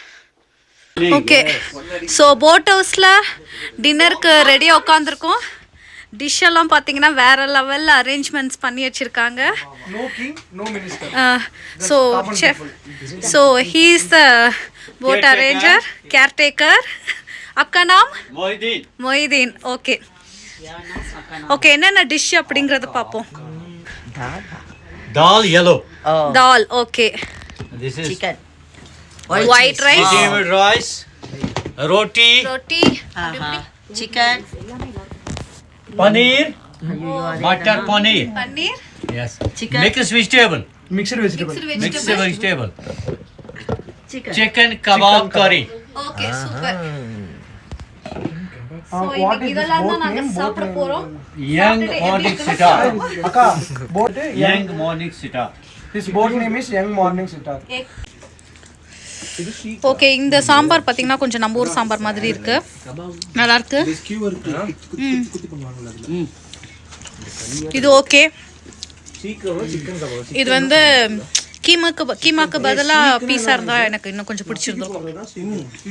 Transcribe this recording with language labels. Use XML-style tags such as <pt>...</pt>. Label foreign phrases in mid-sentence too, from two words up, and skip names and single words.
<ta>ஓகே, ஸோ</ta> <en>boat houseில்</en> <ta>டின்னருக்கு ரெடியாக உட்காந்துருக்கோம். டிஷ் எல்லாம் பார்த்தீங்கன்னா வேறு</ta> <en>levelில் arrangements</en> <ta>பண்ணி வச்சுருக்காங்க.</ta> <en>So chef, so he is the boat arranger, caretaker.</en> <hi>आपका नाम? मोहिदीन. ओके ओके,</hi> <ta>என்னென்ன டிஷ் அப்படிங்கறத பாப்போம்.</ta> <hi>दाल येलो, दाल. ओके,</hi> <en>this is chicken, white rice, rice, roti, chicken, paneer, butter paneer, पनीर, yes, Chicken. mixed vegetable, Mixed vegetable. mixed vegetable, chicken. chicken kebab curry.</en> <ta>ஓகே சூப்பர். சோ இன்னைக்கு இதெல்லாம் தான் நாங்க சாப்பிட போறோம்.</ta> <en>Young morning sitar, Akka, boat. young morning sitar. His boat name is Young Morning Sitar.</en> <ta>ஓகே, இந்த சாம்பார் பாத்தீங்கன்னா கொஞ்சம் நம்ம ஊர் சாம்பார் மாதிரி இருக்கு, நல்லா இருக்கு. இது ஓகே. இது வந்து கீமாக்கு பதிலா பீஸா இருந்தா எனக்கு இன்னும் கொஞ்சம் பிடிச்சிருந்துருக்கும்.</ta>